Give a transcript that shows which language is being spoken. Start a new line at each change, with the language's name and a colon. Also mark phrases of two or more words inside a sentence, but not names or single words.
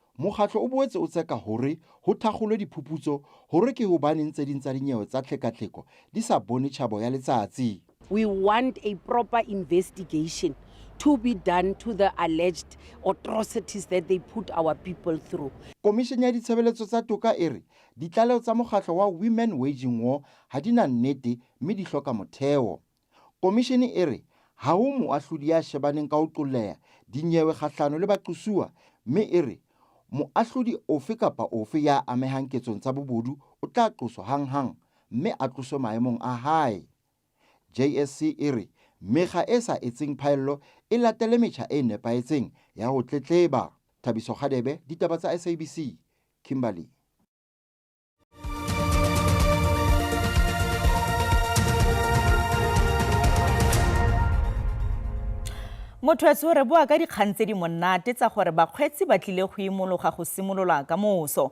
Southern Sotho: Mokgatlo o boetse o tseka hore ho thakgolwe diphuputso hore ke hobaneng tse ding tsa dinyewe tsa tlhekatlheko di sa bone tjhabo ya letsatsi.
English: We want a proper investigation to be done to the alleged atrocities that they put our people through.
Southern Sotho: Komishene ya ditshebeletso tsa toka e re ditlaleho tsa mokgatlo wa Women Waging War ha di na nnete mme di hloka motheo. Komishene e re ha ho moahlodi ya shebaneng ka ho qolleha dinyewe kgahlano le baqosuwa mme e re moahlodi ofe kapa ofe ya amehang ketsong tsa bobodu o tla qoswa hanghang mme a tloswe maemong a hae. JSC e re mekga e sa etseng phaello e latele metjha e nepaetseng ya ho tletleba. Thabiso Khadebe, ditaba tsa SABC, Kimberley.
Tswana: Motho re bua ka dikgang tse di monate tsa gore bakgwetsi ba tlile go imologa go simolola ka moso.